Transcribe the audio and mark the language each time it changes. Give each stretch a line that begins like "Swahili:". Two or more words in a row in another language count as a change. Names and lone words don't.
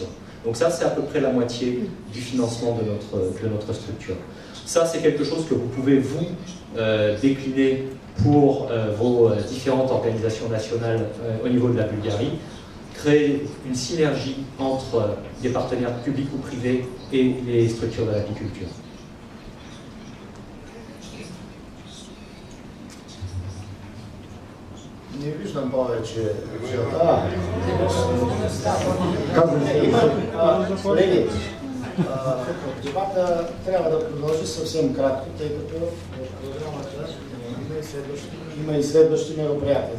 French: Donc ça, c'est à peu près la moitié du financement de notre structure. Ça, c'est quelque chose que vous pouvez, vous, décliner pour vos différentes organisations nationales au niveau de la Bulgarie, créer une synergie entre des partenaires publics ou privés et les structures de l'apiculture.
Bulgarian: Не виждам повече нещата. Казвам се, колеги, дебата трябва да продължи съвсем кратко, тъй като в програмата има и следващи мероприятия.